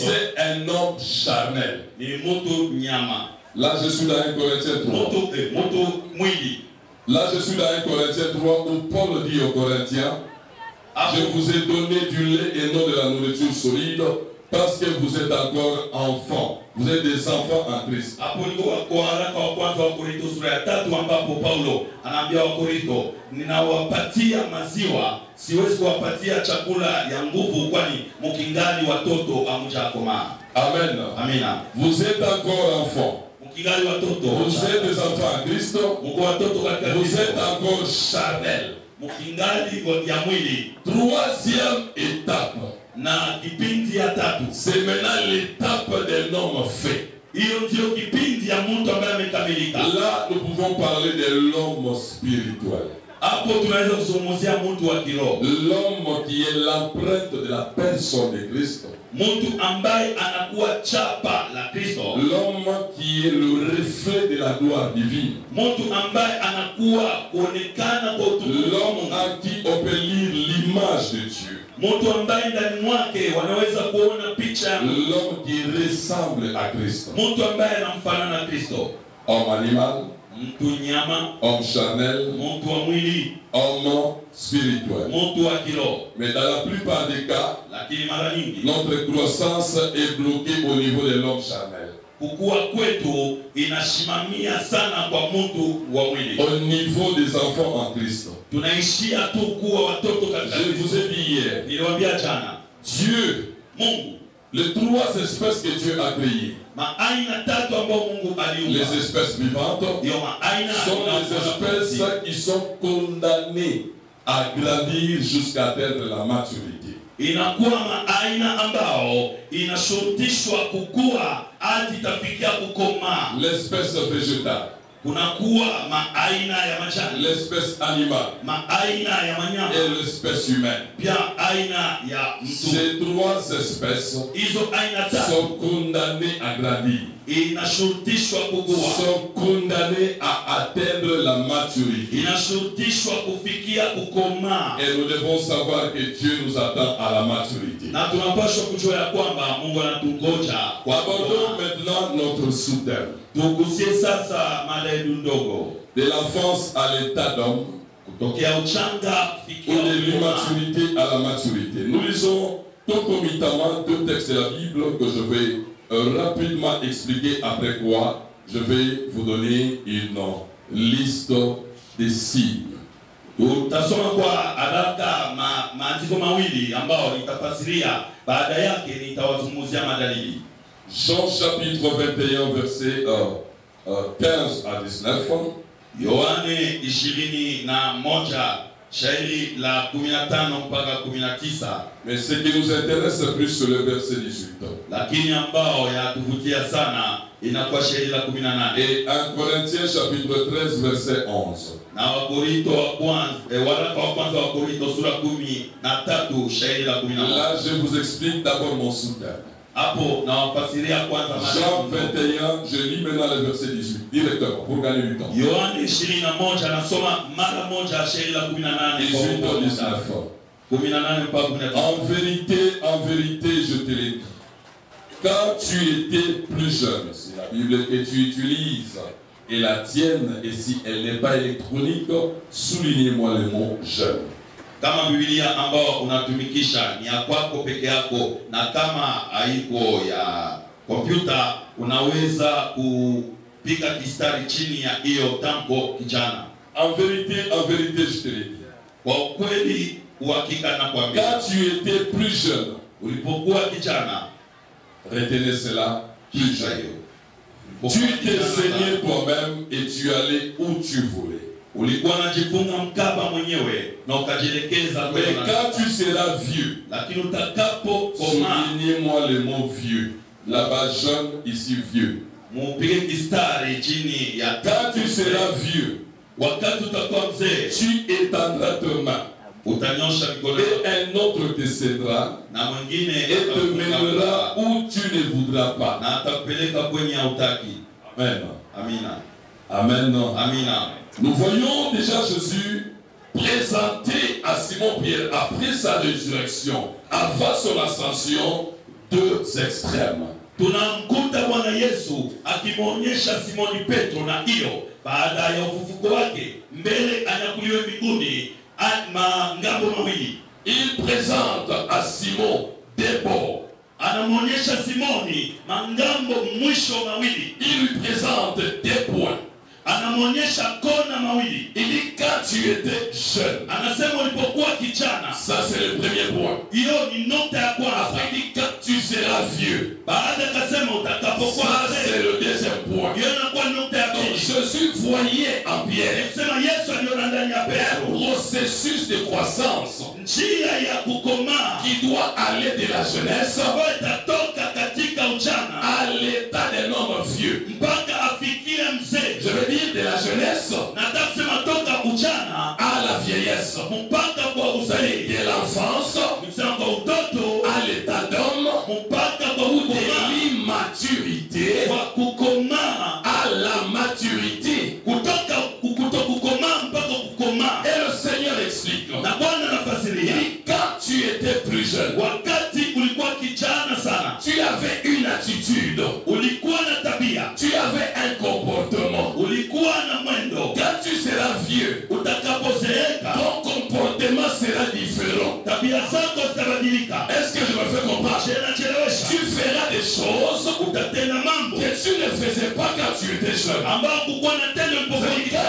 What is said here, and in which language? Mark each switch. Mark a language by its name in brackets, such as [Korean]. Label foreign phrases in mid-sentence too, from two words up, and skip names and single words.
[French] c'est un homme charnel. [Swahili] Ni mtu nyama. [French] Là, je suis dans 1 Corinthiens 3. [Swahili] Mtu mwili. [French] Là, je suis dans 1 Corinthiens 3 où Paul dit aux Corinthiens, je vous ai donné du lait et non de la nourriture solide parce que vous êtes encore enfants. Vous êtes des enfants en Christ. [Swahili] Hapo ndio kwa haraka wa kwanza wa Korinto sura ya 3 ambapo Paulo anaambia wa Korinto, ninawapatia maziwa, siwezi kuwapatia chakula ya nguvu kwani mkingali watoto hamjakomaa. [French] Amen. [Swahili] Amina. [French] Vous êtes encore enfants. Vous êtes des enfants en Christ. Vous êtes encore charnel. [Swahili] mkingali ya mwili. [French] Troisième étape, [Swahili] Na kipindi ya tatu, [French] c'est maintenant l'étape d'un homme fait. [Swahili] hiyo ndio kipindi ya mtu ambaye amekamilika. [French] Là, nous pouvons parler de l'homme spirituel. [Swahili] Hapo tunaweza kuzungumzia mtu wa kiroho. [French] L'homme qui est l'empreinte de la personne de Christ. [Swahili] Mtu ambaye anakuwa chapa la Kristo. [French] L'homme qui est le reflet de la gloire divine. [Swahili] Mtu ambaye anakuwa kuonekana kwa utukufu. [French] L'homme en qui on peut lire l'image de Dieu. [Swahili] Mtu ambaye ndani mwake wanaweza kuona picha ya Mungu. [French] L'homme qui ressemble à Christ. [Swahili] Mtu ambaye anamfanana na Kristo. [French] Homme animal, [Swahili] Mtu nyama, [French] homme charnel, [Swahili] mtu wa mwili, [French] homme spirituel. [Swahili] mtu wa kiroho. [French] Mais dans la plupart des cas, [Swahili] Lakini mara nyingi [French] notre croissance est bloquée au niveau de l'homme charnel. [Swahili] kukua kwetu inasimamia sana kwa mtu wa mwili. [French] Au niveau des enfants en Christ. [Swahili] Tunaishia tu kuwa watoto katika [French] Je vous ai dit hier, [Swahili] niliwaambia jana, [French] Dieu, [Swahili] Mungu [French] les trois espèces que Dieu a créées, [Swahili] maaina tatu ambayo Mungu aliumba. [French] les espèces vivantes, [Swahili] Ndio maaina [French] sont des espèces qui sont condamnées à grandir jusqu'à atteindre la maturité. [Swahili] inakuwa maaina ambao inashurutishwa kukua hadi itafikia kukomaa. [French] L'espèce végétale, [Swahili] Kunakuwa maaina ya majani, [French] l'espèce animale [Swahili] maaina ya wanyama, [French] et l'espèce humaine. [Swahili] pia aina ya mtu. [French] Ces trois espèces [Swahili] Hizo aina tatu [French] sont condamnées à grandir, [Swahili] inashurutishwa kukua, [French] sont condamnées à atteindre la maturité. [Swahili] inashurutishwa kufikia kukomaa. [French] Et nous devons savoir que Dieu nous attend à la maturité. [Swahili] Na tunapaswa kujua ya kwamba Mungu anatungoja kwa [French] Abordons [Swahili] kukomaa. [French] maintenant notre sous-thème. [Swahili] Tugusie sasa mada yetu ndogo, [French] De l'enfance à l'état d'homme, [Swahili] kutokea uchanga [French] ou [Swahili] kufikia [French] de [Swahili] kukomaa. [French] l'immaturité à la maturité. Nous lisons concomitamment deux textes de la Bible que je vais rapidement expliquer, après quoi je vais vous donner une liste des signes. [Swahili] Tutasoma kwa haraka maandiko mawili ambao nitafasiria, baada yake nitawazungumzia madalili. [French] Jean chapitre 21 verset 15 à 19. [Swahili] Yohane 21 shairi la 15 mpaka 19. [French] Mais ce qui nous intéresse plus c'est le verset 18. [Swahili] Lakini ambao yanatuvutia sana inakuwa shairi la 18. [French] Et 1 Corinthiens chapitre 13 verset 11. [Swahili] Na Wakorinto wa kwanza, waraka wa kwanza wa Korinto sura 13 shairi la 18. [French] Là je vous explique d'abord mon sous-thème. [Swahili] Hapo na wafasiria kwanza [French] Jean 21, je lis maintenant le verset 18 directement pour gagner du temps. [Swahili] Yohane 21 anasoma mara moja shairi la 18 18 kwa [French] au 19. [Swahili] 18 mpaka 19. [French] En vérité, je te l'ai dit. Quand tu étais plus jeune, c'est la Bible que tu utilises, et la tienne, et si elle n'est pas électronique, soulignez-moi le mot jeune. [Swahili] Kama Biblia ambao unatumikisha ni ya kwako peke yako, na kama haiko ya kompyuta unaweza kupiga kistari chini ya hiyo tamko kijana. [French] En vérité, je te l'ai dit. [Swahili] Kwa ukweli, uhakika na kuambia, [French] Quand tu étais plus jeune, [Swahili] ulipokuwa kijana, [French] retenez cela, plus jeune. Tu t'es saigné toi-même et tu allais où tu voulais. [Swahili] ulikuwa unajifunga mkaba mwenyewe na ukajielekeza [French] Mais [Swahili] mbele. [French] quand tu seras vieux, [Swahili] Lakini utakapokomaa, [French] soulignez-moi le mot vieux. Là-bas jeune, ici vieux. [Swahili] mupige kistari chini ya [French] Quand tu seras vieux, [Swahili] wakati utakuwa mzee, [French] tu étendras tes mains [Swahili] utanyosha mikono [French] et un autre te cédera [Swahili] na mwingine [French] et te mènera où tu ne voudras pas. [Swahili] na atakupeleka kwenye hautaki. [French] Amen. [Swahili] Amina. [French] Amen. [Swahili] Amina. [French] Nous voyons déjà Jésus présenté à Simon-Pierre après sa résurrection, avant son ascension, deux extrêmes. [Swahili] Tunamkuta Bwana Yesu akimwonyesha Simoni Petro na hiyo baada ya ufufuko wake mbele anyakuliwe mbinguni ngambo mawili. [French] Il présente à Simon des bords. [Swahili] Anamwonyesha Simoni mangambo mwisho mawili. [French] Il lui présente des points. [Swahili] Anamwonyesha kona mawili. [French] Il dit quand tu étais jeune. [Swahili] Anasema ulipokuwa kijana. [French] Ça c'est le premier point. [Swahili] Hiyo ni nota ya kwanza. [French] Après il dit quand tu seras vieux. [Swahili] baada akasema utakapokuwa [French] Ça, c'est le deuxième point. [Swahili] hiyo inakuwa nukta ya [French] Donc, [Swahili] pili. [French] Jésus voyait en Pierre [Swahili] Sema Yesu aliona ndani ya [French] un [Swahili] Petro [French] processus de croissance [Swahili] njia ya kukomaa [French] qui doit aller de la jeunesse [Swahili] ambayo itatoka katika ujana [French] à l'état d'un homme vieux. [Swahili] mpaka afikie mzee. [French] Je veux dire de la jeunesse [Swahili] Nataka kusema toka ujana [French] à la vieillesse. [Swahili] mpaka kwa uzee, [French] De l'enfance [Swahili] kusema kwa utoto [French] à l'état d'homme, [Swahili] mpaka kwa [French] de [Swahili] kukomaa, [French] l'immaturité [Swahili] kwa kukomaa, [French] à la maturité. [Swahili] kutoka kutokukomaa mpaka kukomaa. [French] Et le Seigneur explique. [Swahili] Na Bwana anafasiria, [French] Et quand tu étais plus jeune, [Swahili] wakati ulikuwa kijana sana, [French] tu avais une attitude, [Swahili] ulikuwa na tabia, [French] tu avais un comportement. [Swahili] ulikuwa na mwendo. [French] Quand tu seras vieux, [Swahili] Utakapozeeka [French] ton comportement sera différent. [Swahili] tabia zako zitabadilika. [French] Est-ce que je me fais comprendre? [Swahili] Chelewesha, [French] Tu feras des choses [Swahili] utatenda mambo [French] que tu ne faisais pas quand tu étais jeune. [Swahili] ambao kukuwa na tendo ulipokuwa [French] Quand [Swahili] kijana.